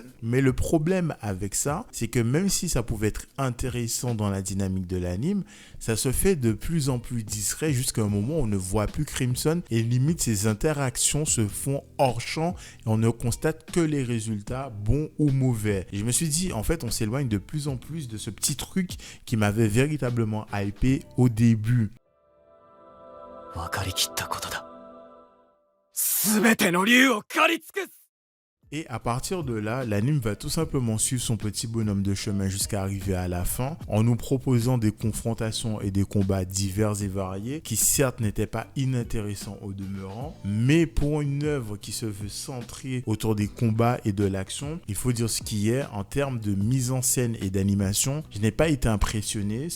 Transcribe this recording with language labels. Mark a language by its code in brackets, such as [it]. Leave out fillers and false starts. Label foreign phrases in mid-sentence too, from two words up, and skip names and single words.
[fr] Mais le problème avec ça, c'est que même si ça pouvait être intéressant dans la dynamique de l'anime, ça se fait de plus en plus discret jusqu'à un moment où on ne voit plus Crimson et limite ses interactions se font hors champ et on ne constate que les résultats bons ou mauvais. Et je me suis dit, en fait, on s'éloigne de plus en plus de ce petit truc qui m'avait véritablement hypé au début. [ja] 分かりきったことだ。すべての竜を狩り尽くす。 [fr] Et à partir de là, l'anime va tout simplement suivre son petit bonhomme de chemin jusqu'à arriver à la fin en nous proposant des confrontations et des combats divers et variés qui certes n'étaient pas inintéressants au demeurant, mais pour une œuvre qui se veut centrer autour des combats et de l'action, il faut dire ce qui est, en termes de mise en scène et d'animation, je n'ai pas été impressionné.